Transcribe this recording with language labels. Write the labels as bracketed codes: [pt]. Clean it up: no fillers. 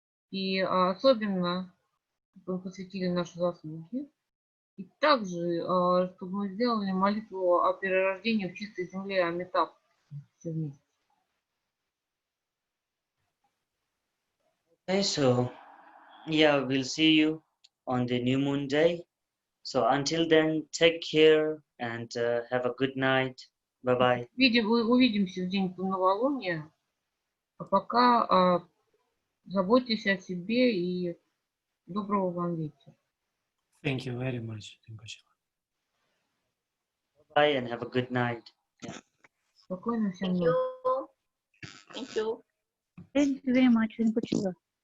[ru] И особенно чтобы мы посвятили наши заслуги. И также, чтобы мы сделали молитву о перерождении в чистой земле Амитаб все вместе. [en] Okay, so yeah, we'll see you on the new moon day. So until then, take care and have a good night. Bye bye. [ru] Увидимся в день новолуния. А пока заботьтесь о себе и доброго вам вечера. [en] Thank you very much. Bye and have a good night. Yeah. [ru] Спокойно всем [en] Thank [ru] ночи. [en] you. Thank you. Thank you very much. Rinpoche.